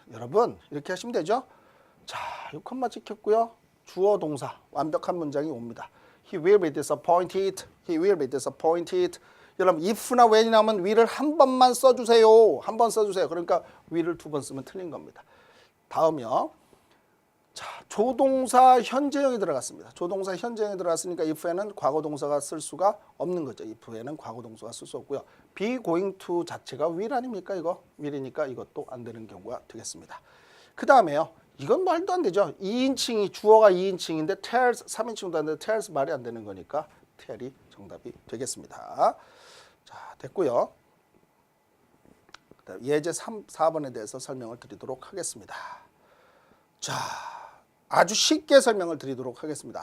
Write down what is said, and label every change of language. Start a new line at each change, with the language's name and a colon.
Korean: 여러분 이렇게 하시면 되죠. 자, 이 콤마 찍혔고요. 주어 동사 완벽한 문장이 옵니다.
English: He will be disappointed. He will be disappointed.
Korean: 여러분 if나 when이 나오면 will을 한 번만 써주세요. 한 번 써주세요. 그러니까 will을 두 번 쓰면 틀린 겁니다. 다음이요. 자, 조동사 현재형이 들어갔습니다. 조동사 현재형이 들어갔으니까 if에는 과거 동사가 쓸 수가 없는 거죠. if에는 과거 동사가 쓸 수 없고요. be going to 자체가 will 아닙니까? 이거 will이니까 이것도 안 되는 경우가 되겠습니다. 그 다음에요. 이건 말도 안 되죠. 2인칭이 주어가 2인칭인데 tells 3인칭도 안 되는데 tells 말이 안 되는 거니까 tell이 정답이 되겠습니다. 자, 됐고요. 예제 4번에 대해서 설명을 드리도록 하겠습니다. 자, 아주 쉽게 설명을 드리도록 하겠습니다.